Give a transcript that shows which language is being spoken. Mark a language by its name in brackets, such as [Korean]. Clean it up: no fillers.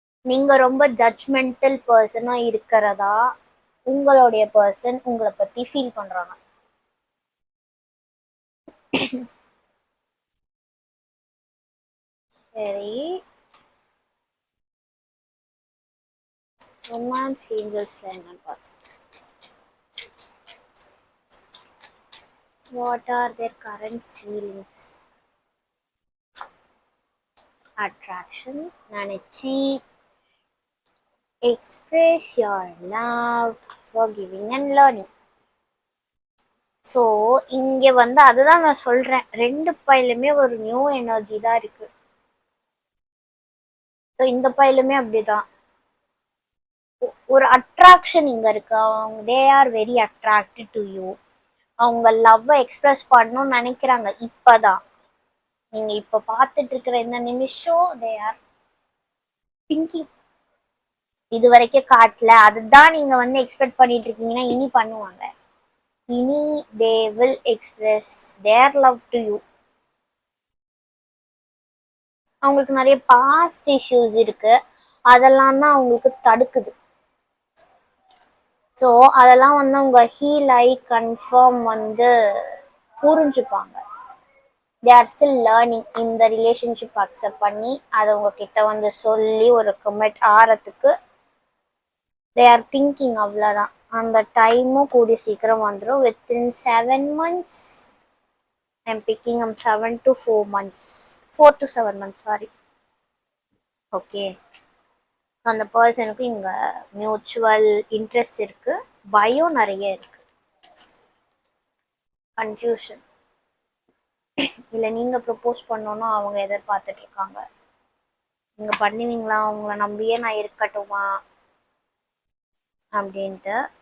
[Tamil] நீங்க ரொம்ப ஜட்ஜ்மெண்டல் பர்சனா இருக்கிறதா உங்களுடைய பர்சன் உங்களை பத்தி ஃபீல் பண்றாங்க. சரி, ரொமான்ஸ் ஏஞ்சல்ஸ்ல என்னன்னு பார்த்து. [English] What are their current feelings? Attraction, [Tamil] நினைச்சேன். [English] Express your love, forgiving and learning. [Tamil] So இங்கே வந்து அதுதான் நான் சொல்கிறேன், ரெண்டு பையிலுமே ஒரு நியூ எனர்ஜி தான் இருக்கு. ஸோ இந்த பையிலுமே அப்படிதான் ஒரு அட்ராக்ஷன் இங்க இருக்கு. அவங்க [English] They are very attracted to you. [Tamil] அவங்க லவ்வை எக்ஸ்பிரஸ் பண்ணணும்னு நினைக்கிறாங்க. இப்பதான் நீங்க இப்ப பார்த்துட்டு இருக்கிற இந்த நிமிஷம் [English] They are thinking. [Tamil] இது வரைக்கும் காட்டல, அதுதான் நீங்க வந்து எக்ஸ்பெக்ட் பண்ணிட்டு இருக்கீங்கன்னா இனி பண்ணுவாங்க. இனி [English] They will express their love to you. [Tamil] அவங்களுக்கு நிறைய பாஸ்ட் இஷ்யூஸ் இருக்கு, அதெல்லாம் தான் அவங்களுக்கு தடுக்குது. ஸோ அதெல்லாம் வந்து அவங்க ஹீல் ஆகி கன்ஃபார்ம் வந்து புரிஞ்சுப்பாங்க. [English] they are still learning [Tamil] இந்த ரிலேஷன்ஷிப் அக்செப்ட் பண்ணி அதை உங்ககிட்ட வந்து சொல்லி ஒரு கமிட் ஆகிறதுக்கு [English] They are thinking. [Tamil] அவ்வளோதான். அந்த டைமும் கூடிய சீக்கிரம் வந்துடும். [English] within 7 months I'm picking 7 to 4 months, 4 to 7 months, [Tamil] sorry. Okay, அந்த பர்சனுக்கு இங்கே மியூச்சுவல் இன்ட்ரெஸ்ட் இருக்கு, பயம் நிறைய இருக்கு, கன்ஃபியூஷன். இல்லை நீங்கள் ப்ரப்போஸ் பண்ணோன்னா அவங்க எதிர்பார்த்துட்டு இருக்காங்க, நீங்கள் பண்ணுவீங்களா, அவங்கள நம்பியே நான் இருக்கட்டுமா அப்படின்ட்டு.